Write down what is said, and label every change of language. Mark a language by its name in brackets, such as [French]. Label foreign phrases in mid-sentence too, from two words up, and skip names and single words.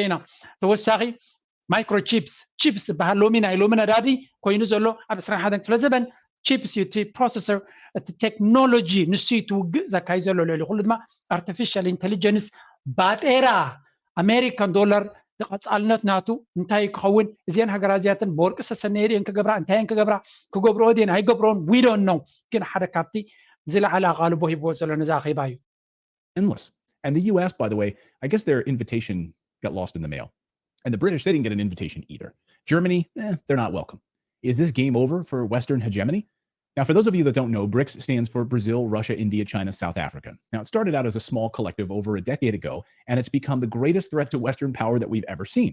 [Tigrinya] ኢና ተወሳኺ ማይክሮቺፕስ ቺፕስ ዝበሃል ሎሚ ናይ ሎሚ ነዳዲ ኮይኑ ዘሎ ኣብ 21 ክፍለ ዘበን ቺፕስ እዩ እቲ ፕሮሰሰር እቲ ቴክኖሎጂ ንሱ እዩ ትውግእ ዘካይ ዘሎ ልዕሊ ኩሉ ድማ [English] artificial intelligence [Tigrinya] ባጤራ [English] American dollar [Tigrinya] ቀፃልነት ናቱ እንታይ ክኸውን እዚአን ሃገራት እዚኣተን ብወርቂ ዝተሰነየ ድየን ክገብራ እንታይን ክገብራ ክገብርኦ ድየን ኣይገብርኦን [English] we don't know [Tigrinya] ግን ሓደ ካብቲ ዝለዓለ ኣቓልቦ ሂብዎ ዘሎ ነዛ ኣኼባ እዩ [English] Endless. And the US, by the way, I guess their invitation got lost in the mail. And the British, they didn't get an invitation either. Germany, they're not welcome. Is this game over for Western hegemony? Now, for those of you that don't know, BRICS stands for Brazil, Russia, India, China, South Africa. Now, it started out as a small collective over a decade ago, and it's become the greatest threat to Western power that we've ever seen.